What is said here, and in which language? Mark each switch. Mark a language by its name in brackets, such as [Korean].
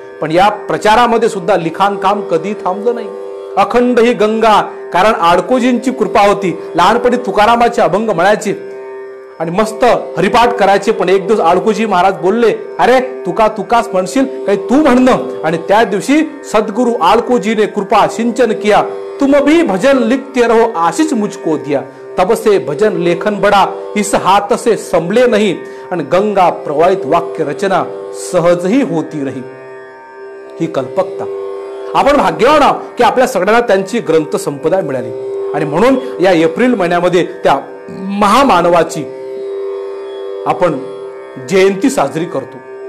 [Marathi] पण या प्रचारामध्ये सुद्धा लिखाण काम कधी थांबलं नाही. अखंड ही गंगा. कारण आडकोजींची कृपा होती. लहानपणी तुकारामाचे अभंग म्हणायचे आणि मस्त हरिपाठ करायचे. पण एक दिवस आडकोजी महाराज बोलले अरे तुकाच म्हणशील काही तू म्हणणं. आणि त्या दिवशी सद्गुरु आडकोजीने कृपा सिंचन किया. [Hindi] तुम भी भजन लिखते रहो आशीष मुझको दिया. तब से भजन लेखन बड़ा इस हाथ से संभले नहीं. [Marathi] आणि [Hindi] गंगा प्रवाहित वाक्य रचना सहजही होती रही. [Marathi] ही कल्पकता. आपण भाग्यवान आहोत की आपल्या सगळ्यांना त्यांची ग्रंथ संपदा मिळाली. आणि म्हणून या एप्रिल महिन्यामध्ये त्या महामानवाची आपण जयंती साजरी करतो.